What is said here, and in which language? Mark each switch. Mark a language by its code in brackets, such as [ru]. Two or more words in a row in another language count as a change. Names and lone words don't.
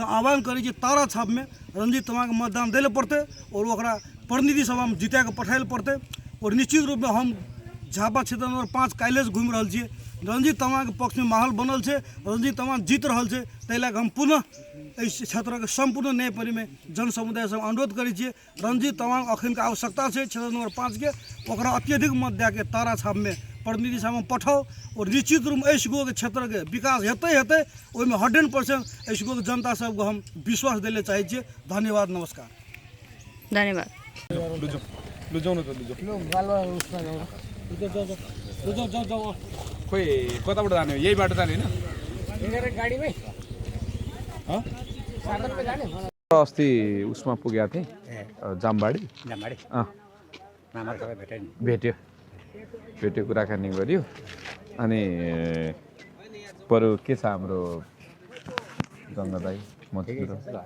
[mai] आह्वान करी जे तारा छाप में रञ्जित तामाङ मतदान देले पड़ते और ओकरा प्रतिनिधि सभा में जिता के पठाइल पड़ते और निश्चित रूप में हम झापा क्षेत्र नंबर 5 काल्हि से घूम रहल छियै रञ्जित तामाङ के पक्ष में माहौल बनल छे रञ्जित तामाङ जीत रहल छे तै लेके हम पुनः इस क्षेत्र के संपूर्ण न्यायप्रेमी में जन समुदाय से अनुरोध करी छे रञ्जित तामाङ अखन के आवश्यकता छे क्षेत्र नंबर 5 के ओकरा अत्यधिक मत दे के तारा छाप में प्रतिनिधि सभा में पठाओ और निश्चित रूप में ऐसिको के क्षेत्र के विकास हेतै ओहि में 100% ऐसिको के जनता सबको हम विश्वास देले चाहे छे धन्यवाद नमस्कार धन्यवाद [ne] लुजाउँ न त लुजाउँ खोइ कताबाट जाने हो यही बाटो जाने होइन अस्ति उसमा पुगेको थिएँ जामबाडी भेट्यो कुराकानी गऱ्यो अनि बरु के छ हाम्रो गङ्गा दाइ मतिर